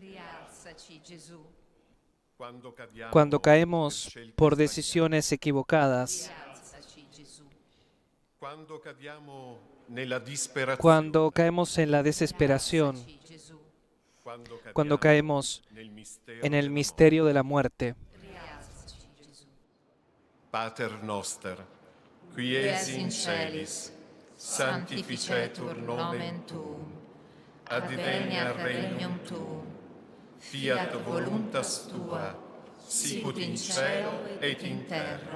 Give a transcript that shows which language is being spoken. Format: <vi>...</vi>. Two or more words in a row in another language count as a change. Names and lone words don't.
<es>cuando caemos por decisiones equivocadas, cuando caemos en la desesperación, cuando caemos en el misterio de la muerte.</es> <la>Pater noster, qui es in celis, sanctificetur nomen tuum, adveniat regnum tuum, fiat voluntas tua, sicut in cielo et in terra.</la>